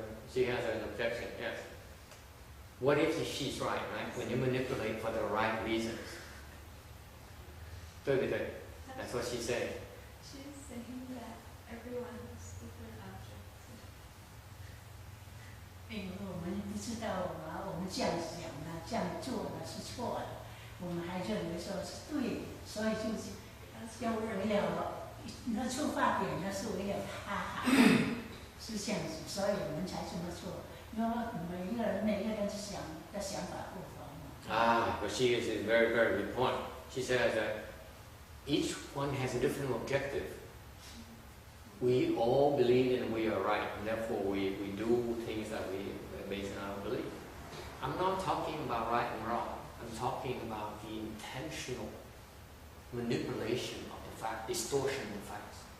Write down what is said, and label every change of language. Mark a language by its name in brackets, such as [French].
[English] She has an objection, yes. What if she's right, right? When you manipulate for the right reasons. That's what she said. She's saying that everyone has different objects. [Chinese] 因为我们不知道嘛，我们这样想呢，这样做呢是错的，我们还认为说是对的，所以就是要为了那出发点呢是为了他好，是这样子，所以我们才这么做。因为每个人的想法不同嘛。 [English] But she is a very, very good point. She says that each one has a different objective. We all believe and we are right, and therefore we do things that we based on our belief. I'm not talking about right and wrong. I'm talking about the intentional manipulation of the fact, distortion of the facts.